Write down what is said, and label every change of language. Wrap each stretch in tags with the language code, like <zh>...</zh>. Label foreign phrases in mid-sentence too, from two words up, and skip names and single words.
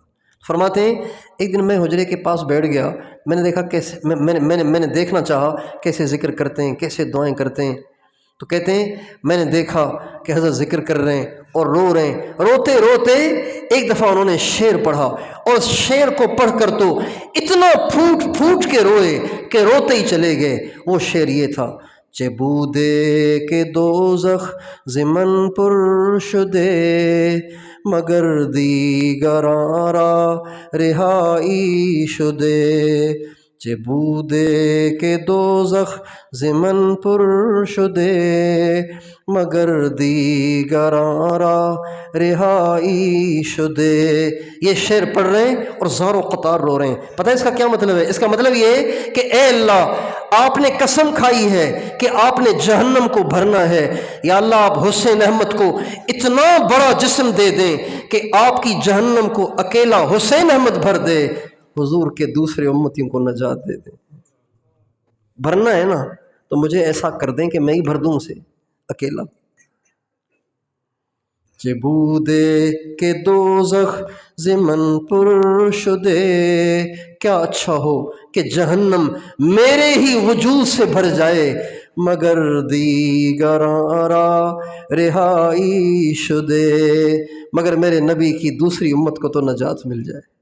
<ur>فرماتے ہیں ایک دن میں حجرے کے پاس بیٹھ گیا، میں نے دیکھا کیسے میں نے دیکھنا چاہا کیسے ذکر کرتے ہیں، کیسے دعائیں کرتے ہیں۔ تو کہتے ہیں میں نے دیکھا کہ حضرت ذکر کر رہے ہیں اور رو رہے ہیں، روتے روتے ایک دفعہ انہوں نے شعر پڑھا اور اس شعر کو پڑھ کر تو اتنا پھوٹ پھوٹ کے روئے کہ روتے ہی چلے گئے۔ وہ شعر یہ تھا:</ur> <fa>چه بوده که دوزخ زمن پر شده مگر دیگران را رهایی شده، چه بوده که دوزخ زمن پر شده مگر دیگران را رہائی شدے۔</fa> <ur>یہ شعر پڑھ رہے ہیں اور زار و قطار رو رہے ہیں۔ پتہ ہے اس کا کیا مطلب ہے؟ اس کا مطلب یہ ہے کہ اے اللہ، آپ نے قسم کھائی ہے کہ آپ نے جہنم کو بھرنا ہے، یا اللہ آپ حسین احمد کو اتنا بڑا جسم دے دیں کہ آپ کی جہنم کو اکیلا حسین احمد بھر دے، حضور کے دوسرے امتیوں کو نجات دے دیں۔ بھرنا ہے نا تو مجھے ایسا کر دیں کہ میں ہی بھر دوں اسے اکیلا۔</ur> <fa>چه بوده کہ دوزخ زمن پر شدے،</fa> <ur>کیا اچھا ہو کہ جہنم میرے ہی وجود سے بھر جائے</ur> <fa>مگر دیگراں را رہائی شدے،</fa> <ur>مگر میرے نبی کی دوسری امت کو تو نجات مل جائے۔</ur>